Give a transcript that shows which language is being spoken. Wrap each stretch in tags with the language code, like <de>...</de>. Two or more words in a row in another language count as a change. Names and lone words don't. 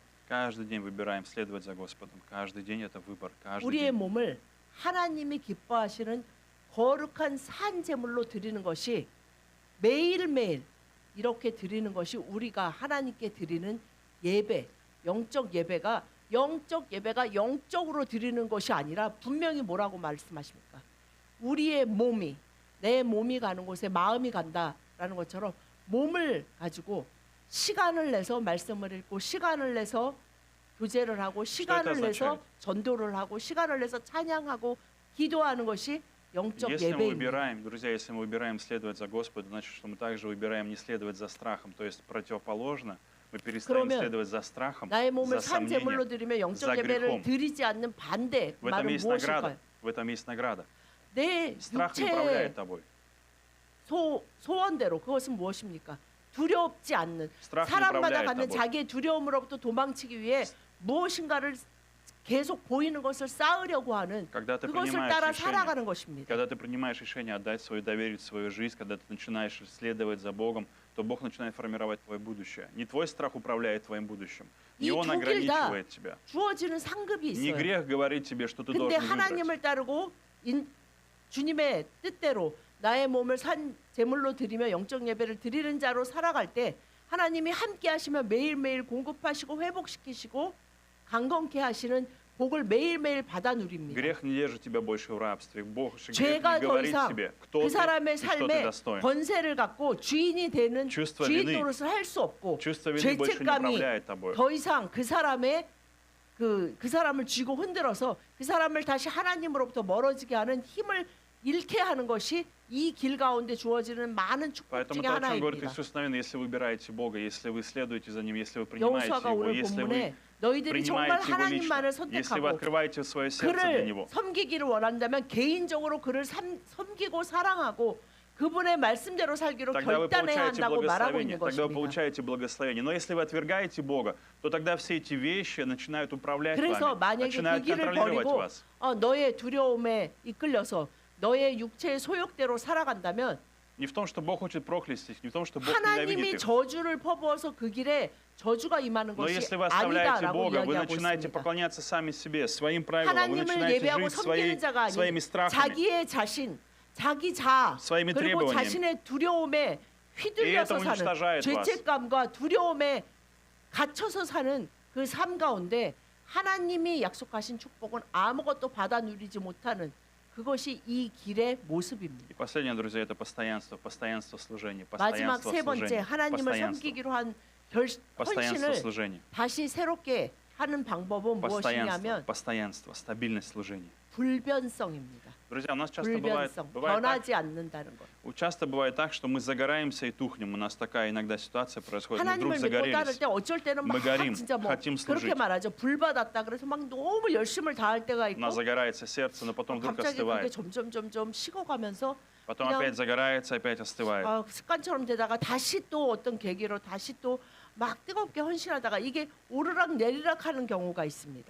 <ru>Каждый день выбираем следовать за Господом. Каждый день это выбор. Каждый</ru> <ko>우리의</ko> <ru>день.</ru> <ko>몸을 하나님이 기뻐하시는 거룩한 산 제물로 드리는 것이 매일매일 이렇게 드리는 것이 우리가 하나님께 드리는 예배, 영적 예배가 영적으로 드리는 것이 아니라 분명히 뭐라고 말씀하십니까? 우리의 몸이 내 몸이 가는 곳에 마음이 간다라는 것처럼 몸을 가지고 시간을 내서 말씀을 읽고 시간을 내서 교제를 하고 시간을</ko> <ru>это</ru> <ko>내서</ko> <ru>означает?</ru> <ko>전도를 하고 시간을 내서 찬양하고 기도하는 것이 영적</ko> <ru>Если мы</ru> <ko>예배입니다.</ko> <ru>выбираем, друзья, если мы выбираем следовать за Господом, значит, что мы также выбираем не следовать за страхом. То есть противоположно, мы перестаем</ru> <ko>그러면</ko> <ru>следовать за страхом,</ru> <ko>나의 몸을</ko> <ru>за</ru> <ko>산 제물로</ko> <ru>сомнением.</ru> <ko>드리며 영적</ko> <ru>за</ru> <ko>예배를</ko> <ru>грехом.</ru> <ko>드리지 않는 반대</ko> <ru>В этом</ru> <ko>말은</ko> <ru>есть награда.</ru> <ko>무엇일까요?</ko> <ru>В этом есть награда.</ru> <ko>내</ko> <ru>Страх не</ru> <ko>육체의</ko> <ru>управляет тобой.</ru> <ko>소원대로 그것은 무엇입니까? 두렵지 않는</ko> <ru>Страх не</ru> <ko>사람마다</ko> <ru>управляет</ru> <ko>갖는</ko> <ru>тобой.</ru> <ko>자기의 두려움으로부터 도망치기 위해 무엇인가를 계속 보이는 것을 쌓으려고 하는</ko> <ru>Когда ты</ru> <ko>그것을</ko> <ru>принимаешь</ru> <ko>따라</ko> <ru>решение,</ru> <ko>살아가는 것입니다.</ko> <ru>когда ты принимаешь решение отдать свою, доверить свою жизнь, когда ты начинаешь следовать за Богом, то Бог начинает формировать твое будущее. Не твой страх управляет твоим будущим. Не</ru> <ko>이</ko> <ru>Он</ru> <ko>두 길 다</ko> <ru>ограничивает тебя.</ru> <ko>주어지는 상급이</ko> <ru>Не</ru> <ko>있어요.</ko> <ru>грех говорить тебе, что ты</ru> <ko>근데</ko> <ru>должен выбрать.</ru> <ko>하나님을 따르고 주님의 뜻대로 나의 몸을 산 제물로 드리며 영적 예배를 드리는 자로 살아갈 때 하나님이 함께 하시면 매일매일 공급하시고 회복시키시고 강건케 하시는 복을 매일매일 받아 누립니다.</ko> <ru>Грех не держит тебя больше в рабстве. Бог грех</ru> <ko>죄가</ko> <ru>не</ru> <ko>더</ko> <ru>говорит</ru> <ko>이상</ko> <ru>тебе, кто</ru> <ko>그</ko> <ru>ты</ru> <ko>사람의</ko> <ru>и что ты</ru> <ko>삶에</ko> <ru>достоин.</ru> <ko>권세를 갖고 주인이 되는</ko> <ru>чувство</ru> <ko>주인</ko> <ru>вины,</ru> <ko>노릇을 할 수 없고</ko> <ru>чувство вины больше не</ru> <ko>죄책감이</ko> <ru>управляет тобой.</ru> <ko>더 이상 그 사람의 그 사람을 쥐고 흔들어서 그 사람을 다시 하나님으로부터 멀어지게 하는 힘을 잃게 하는 것이 이 길 가운데 주어지는 많은 축복</ko> <ru>Поэтому</ru> <ko>중에</ko> <ru>то, о чем говорит</ru> <ko>하나입니다.</ko> <ru>Иисус, наверное, если вы выбираете Бога, если вы следуете за Ним, если вы принимаете</ru> <ko>여호수아가</ko> <ru>Его,</ru> <ko>오늘</ko> <ru>если вы</ru> <ko>본문에 너희들이 정말</ko> <ru>принимаете Его</ru> <ko>하나님만을</ko> <ru>лично, если вы</ru> <ko>선택하고</ko> <ru>открываете свое сердце для</ru> <ko>그를</ko> <ru>Него,</ru> <ko>섬기기를 원한다면 개인적으로 그를 섬기고 사랑하고 그분의 말씀대로 살기로</ko> <ru>тогда вы</ru> <ko>결단해야</ko> <ru>получаете</ru> <ko>한다고 말하고</ko> <ru>благословение.</ru> <ko>있는</ko> <ru>Тогда вы</ru> <ko>것입니다.</ko> <ru>получаете благословение. Но если вы отвергаете Бога, то тогда все эти вещи начинают управлять</ru> <ko>그래서</ko> <ru>вами,</ru> <ko>만약에 그</ko> <ru>начинают</ru> <ko>길을</ko> <ru>контролировать</ru> <ko>버리고</ko> <ru>вас.</ru> <ko>너의 두려움에 이끌려서 너의 육체의 소욕대로 살아간다면</ko> <ru>Не в том, что Бог хочет проклясть их, не в том, что Бог ненавидит</ru> <ko>하나님이</ko> <ru>их.</ru> <ko>저주를 퍼부어서 그 길에 저주가 임하는</ko> <ru>Но</ru> <ko>것이</ko> <ru>если вы оставляете</ru> <ko>아니다라고</ko> <ru>Бога, вы</ru> <ko>이야기하고</ko> <ru>начинаете</ru> <ko>있습니다.</ko> <ru>поклоняться сами себе, своим правилам, вы</ru> <ko>하나님을</ko> <ru>начинаете</ru> <ko>예배하고</ko> <ru>жить</ru> <ko>섬기는 자가</ko> <ru>своими</ru> <ko>아닌</ko> <ru>страхами.</ru> <ko>자기의 자신, 자기 자,</ko> <ru>своими</ru> <ko>그리고</ko> <ru>требованиями.</ru> <ko>자신의 두려움에 휘둘려서</ko> <ru>И это</ru> <ko>사는</ko> <ru>уничтожает вас.</ru> <ko>죄책감과 두려움에 갇혀서 사는 그 삶 가운데 하나님이 약속하신 축복은 아무것도 받아 누리지 못하는 그것이 이 길의 모습입니다.</ko> <ru>И последнее, друзья, это постоянство служения,</ru> <ko>마지막</ko> <ru>постоянство</ru> <ko>세 번째</ko> <ru>служения,</ru> <ko>하나님을 섬기기로 한</ko> <ru>постоянство</ru> <ko>헌신을</ko> <ru>служения,</ru> <ko>다시 새롭게 하는 방법은 무엇이냐면</ko> <ru>постоянство, стабильность служения.</ru> <ko>불변성입니다.</ko> <ru>Друзья, у нас часто бывает,</ru> <ko>불변성,</ko> <ru>бывает так,</ru> <ko>변하지 않는다는 것.</ko> <ru>часто бывает так, что мы загораемся и тухнем. У нас такая иногда ситуация происходит. Мы вдруг</ru> <ko>하나님을 믿고 따를</ko> <ru>загорелись.</ru> <ko>때 어쩔 때는 막</ko> <ru>мы горим,</ru> <ko>진짜 뭐</ko> <ru>хотим</ru> <ko>그렇게</ko> <ru>служить.</ru> <ko>말하죠. 불 받았다 그래서 막 너무 열심을 다할 때가</ko> <ru>У</ru> <ko>있고</ko> <ru>нас загорается сердце, но потом вдруг</ru> <ko>갑자기 그게</ko> <ru>остывает.</ru> <ko>점점 식어가면서</ko> <ru>Потом</ru> <ko>그냥</ko> <ru>опять загорается, опять остывает.</ru> <ko>습관처럼 되다가 다시 또 어떤 계기로 다시 또 막 뜨겁게 헌신하다가 이게 오르락 내리락 하는 경우가 있습니다.</ko>